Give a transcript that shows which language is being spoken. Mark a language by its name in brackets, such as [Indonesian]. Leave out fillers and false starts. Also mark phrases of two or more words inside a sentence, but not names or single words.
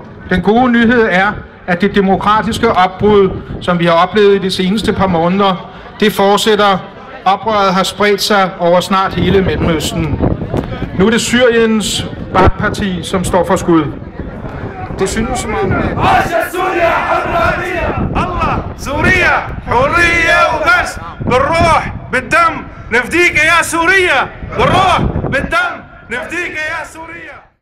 [Danish] Den gode nyhed er, at det demokratiske opbrud, som vi har oplevet i de seneste par måneder, det fortsætter. Oprøret har spredt sig over snart hele Mellemøsten. Nu er det Syriens Baath-parti, som står for skud. Det synes som om... [Arabic] الله سوريا حرية وبس بالروح بالدم نفديك يا سوريا بالروح بالدم نفديك يا سوريا.